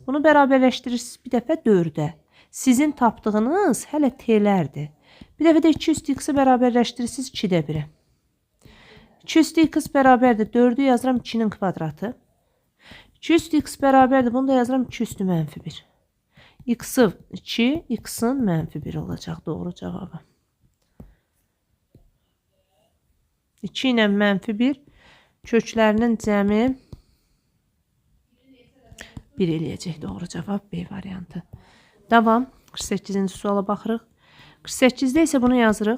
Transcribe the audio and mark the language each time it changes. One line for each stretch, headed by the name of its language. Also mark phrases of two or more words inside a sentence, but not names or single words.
Azerbaijani: Bunu bərabərləşdirirsiniz bir dəfə 4-ə. Sizin tapdığınız hələ T'lərdir. Bir dəfə də 2 üstü x-i bərabərləşdirirsiniz 2-də 1-ə. 2 üstü x bərabərdir 4-ü yazıram 2-nin kvadratı. 2 üstü x bərabərdir, bunu da yazıram 2 üstü mənfi 1. X-i 2, x-in mənfi 1 olacaq doğru cavabı. 2 ilə mənfi 1 köklərinin cəmi 1 eləyəcək doğru cavab B variantı. Davam. 48-ci suala baxırıq. 48-də isə bunu yazırıq.